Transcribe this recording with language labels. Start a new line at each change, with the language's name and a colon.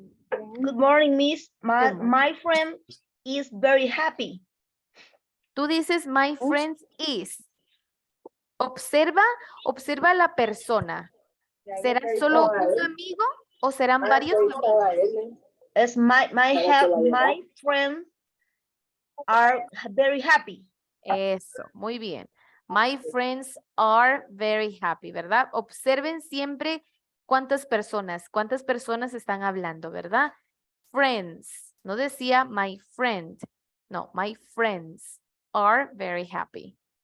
English: Good morning, Miss. Good morning. My friend is very happy.
Spanish: Tú dices
English: my friend is.
Spanish: Observa a la persona. ¿Será solo un amigo o serán varios amigos?
English: As my friends are very happy.
Spanish: Eso, muy bien.
English: My friends are very happy,
Spanish: ¿verdad? Observen siempre cuántas personas están hablando, ¿verdad? Friends, no decía my friend, no,
English: my friends are very happy.